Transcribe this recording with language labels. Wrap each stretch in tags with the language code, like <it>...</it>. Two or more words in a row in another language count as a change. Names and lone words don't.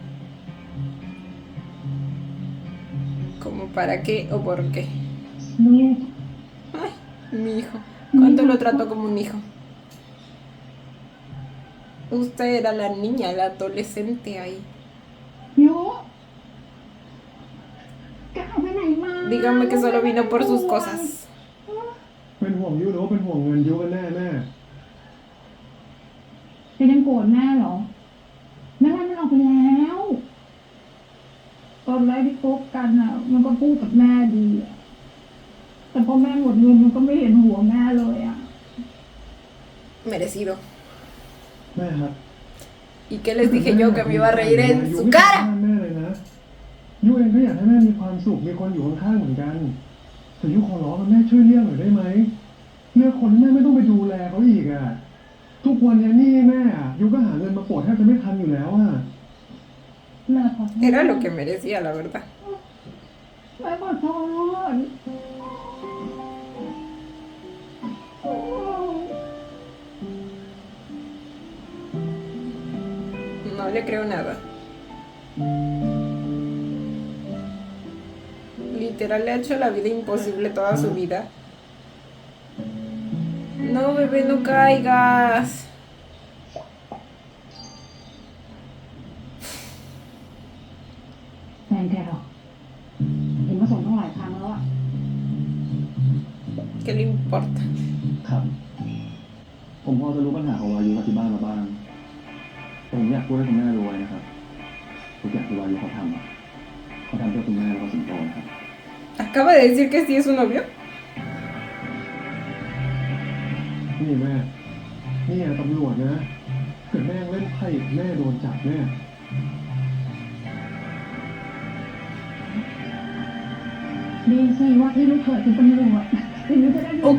<es>¿Cómo para qué o por qué?</es> <th>ลูก</th> <es>Ay, mi hijo. ¿Cuánto lo trató como un hijo? Usted era la niña, la adolescente ahí.</es> <th>ยุแกเอาไปไหนมา</th> <es>Dígame que solo vino por sus cosas.</es> <th>เป็นห่วงยุหรือว่าเป็นห่วงเงินยุกันแน่แม่ แกยังโกรธแม่เหรอแม่ไล่มันออกไปแล้ว ตอนแรกที่คบกันอ่ะ มันก็พูดกับแม่ดีอะแต่พอแม่หมดเงินมันก็ไม่เห็นหัวแม่เลยอ่ะ</th> <es>Merecido.</es> <th>แม่ครับ</th> <es>¿Y qué les dije yo que me iba a reír en su cara?</es> <th>แม่เลยนะยุเองก็อยากให้แม่มีความสุขมีคนอยู่ข้างๆเหมือนกันแต่ยุขอร้องแม่ช่วยเรียกหน่อยได้ไหมเรียกคนที่แม่ไม่ต้องไปดูแลเขาอีกอ่ะทุกวันนี้นี่แม่อ่ะยุก็หาเงินมาโปรดแทบจะไม่ทันอยู่แล้วอ่ะ แม่ขอโทษ</th> <es>Era lo que merecía, la verdad.</es> <th>แม่ขอโทษ</th> <es>No le creo nada. Literal le ha hecho la vida imposible toda su vida. No, bebé, no caigas.</es> <th>แฟนแกเหรอเห็นมาส่งตั้งหลายครั้งแล้วอะ</th> <es>¿Qué le importa?</es> <th>ครับ ผมพอจะรู้ปัญหาของวายุกับที่บ้านมาบ้างแต่ผมอยากพูดให้คุณแม่รู้ไว้นะครับทุกอย่างที่วายุเขาทำอะเขาทำเพื่อคุณแม่แล้วก็สิงโตนะครับ</th> <es>Acaba de decir que sí es su novio.</es> <th>นี่แม่นี่ตำรวจนะเกิดแม่เล่นไพ่แม่โดนจับแน่ ดีสิว่าที่ลูกเขยเป็นตำรวจถึงจะได้ดู</th>